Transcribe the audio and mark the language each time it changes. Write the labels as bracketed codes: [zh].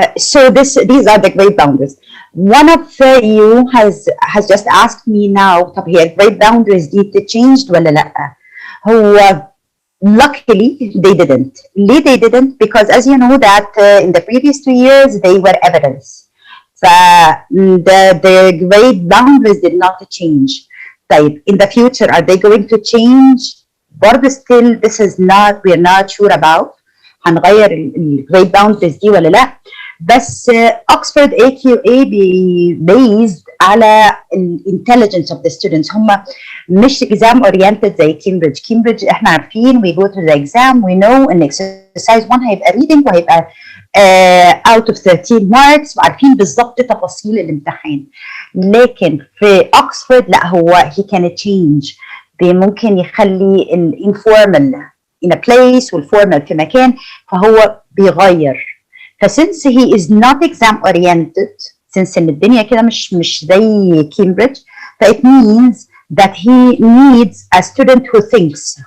[en] So these are the grade boundaries. One of you has just asked me now, [ar] طب هي [en] grade boundaries دي changed [ar] ولا لأ؟ هو [en] luckily they didn't. [ar] ليه [en] they didn't? Because as you know that in the previous 2 years they were evidence. The grade boundaries did not change. [ar] طيب [en] in the future are they going to change? [ar] برضه [en] still this is not, we're not sure about. [ar] هنغير الجريد باوندريز دي ولا لا؟ بس [en] Oxford AQA based [ar] على [en] الانتليجنس of the students. [ar] هم مش اكزام اورينتد زي كامبريدج احنا عارفين [en] we go to the exam we know [ar] ان exercise 1 هيبقى reading وهيبقى [en] out of 13 marks [ar] وعارفين بالظبط تفاصيل الامتحان. لكن في اوكسفورد لا، هو [en] he can change، [ar] ممكن يخلي الانفورمال [en] in a place [ar] والفورمال في مكان، فهو بيغير. [en] فsince he is not exam oriented، since [ar] ان الدنيا كده مش زي كامبريدج، [en] فit means that he needs a student who thinks.